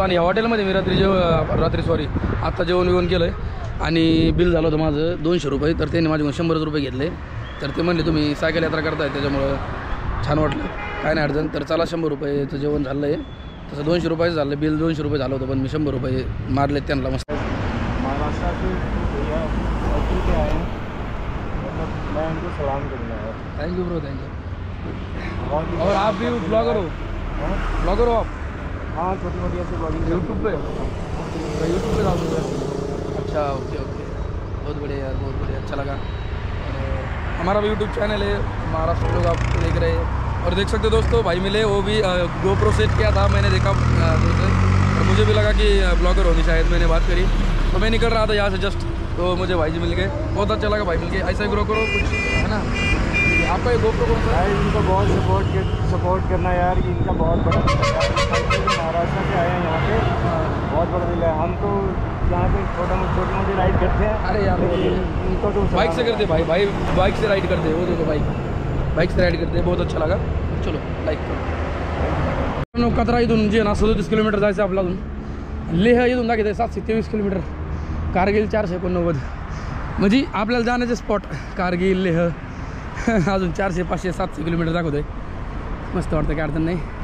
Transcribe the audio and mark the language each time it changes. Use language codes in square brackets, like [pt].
[mr] आणि या हॉटेलमध्ये मी रात्री सॉरी आत्ता जेवण केलं आहे. आणि बिल झालं होतं माझं 200 रुपये. तर त्यांनी माझ्याकडून 100 रुपये घेतले. तर ते म्हणले तुम्ही सायकल यात्रा करताय त्याच्यामुळं छान वाटलं काय नाही अडचण. तर चला 100 रुपयेचं जेवण झालं आहे. तसं 200 रुपयाचं झालं. बिल 200 रुपये झालं होतं पण मी 100 रुपये मारले त्यांना मस्त. [hi] महाराष्ट्र से भैया के आए हैं मतलब मैं उनको सलाम करना है. [en] Thank you bro thank you. [hi] और आप भी ब्लॉगर हो आप? हाँ छोटी मोटी ऐसी ब्लॉगिंग यूट्यूब पे डाल दो. अच्छा ओके बहुत बढ़िया यार बहुत बढ़िया अच्छा लगा. हमारा भी यूट्यूब चैनल है महाराष्ट्र लोग आप देख रहे हैं. और देख सकते हो दोस्तों भाई मिले वो भी GoPro सेट किया था मैंने देखा और मुझे भी लगा कि ब्लॉगर होनी शायद. मैंने बात करी तो मैं निकल रहा था यहाँ से जस्ट तो मुझे भाई जी मिल गए. बहुत अच्छा लगा भाई मिल के. ऐसा ही ग्रो करो कुछ है ना. आपका ये GoPro कौन सा है? इनको बहुत सपोर्ट करना यार. इनका बहुत बड़ा महाराष्ट्र से आए हैं यहाँ पे. बहुत बड़ा दिल है. हम तो यहाँ पे छोटी मोटी राइड करते हैं. अरे यार इनको तो बाइक से करते भाई बाइक से राइड करते वो देखो बाइक से राइड करते बहुत अच्छा लगा. चलो लाईक करो. [mr] कचरा इथून जे ना 37 किलोमीटर जायचं आपला अजून. लेह इथून दाखवते 723 किलोमीटर. कारगिल 489. म्हणजे आपल्याला जाण्याचे स्पॉट कारगिल लेह अजून 400 500 700 किलोमीटर दाखवतोय. मस्त वाटतं काय अडचण नाही.